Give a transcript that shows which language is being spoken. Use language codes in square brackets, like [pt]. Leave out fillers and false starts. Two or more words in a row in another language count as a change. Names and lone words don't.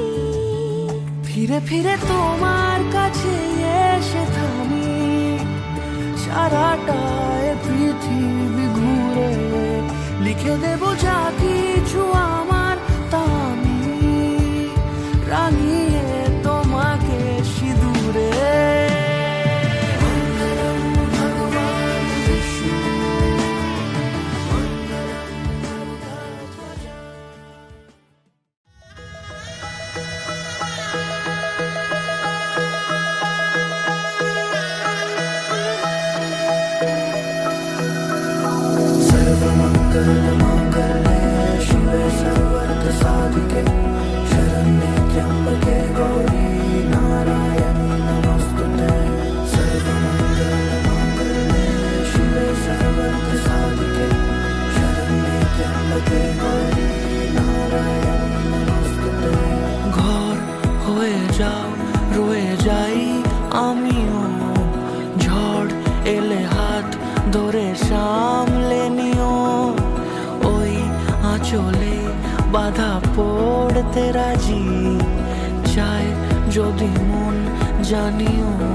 [bn] ফিরে ফিরে তোমার কাছে এসে থামি, সারাটা এ পৃথিবী ঘুরে লিখে দেব যা কিছু আমার, তা আমি রাঙিয়ে তোমাকে সিঁদুরে। [sa] মঙ্গলম ভগবান বিষ্ণু মঙ্গলম গরুড়ধ্বজ। सर्वमङ्गलमाङ्गल्ये शिवे सर्वार्थसाधिके शरण्ये त्र्यम्बके गौरी नारायणी नमोस्तुते। सर्वमङ्गलमाङ्गल्ये शिवे सर्वार्थसाधिके शरण्ये त्र्यम्बके गौरी नारायणी नमोस्तुते। [bn] ঘর হয়ে যাও রয়ে যাই আমিও, ঝড় এলে হাত ধরে সামলে নিও, ওই আঁচলে বাধা পড়তে রাজি, চায় যদি মন জানিও।